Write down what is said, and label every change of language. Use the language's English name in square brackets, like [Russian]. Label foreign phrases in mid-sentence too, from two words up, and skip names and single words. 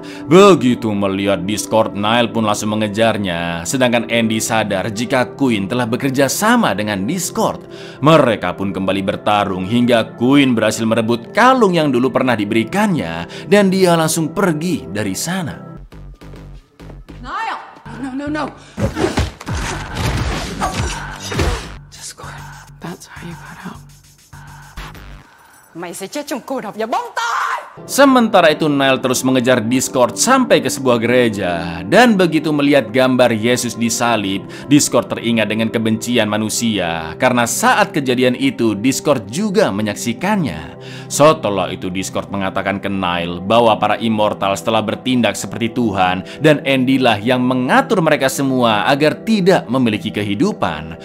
[Indonesian] Begitu melihat Discord, Nile pun langsung mengejarnya. Sedangkan Andy sadar jika Queen telah bekerja sama dengan Discord. Mereka pun kembali bertarung hingga Queen berhasil merebut kalung yang dulu pernah diberikannya. Dan dia langsung pergi dari sana. [English] Nile! No. Discord. That's how you got out. [Vietnamese] Mày sẽ chết trong cô độc và bóng tối. [Indonesian] Sementara itu Nile terus mengejar Discord sampai ke sebuah gereja. Dan begitu melihat gambar Yesus disalib, Discord teringat dengan kebencian manusia. Karena saat kejadian itu Discord juga menyaksikannya. Setelah itu Discord mengatakan ke Nile bahwa para immortal setelah bertindak seperti Tuhan, dan Andy lah yang mengatur mereka semua agar tidak memiliki kehidupan.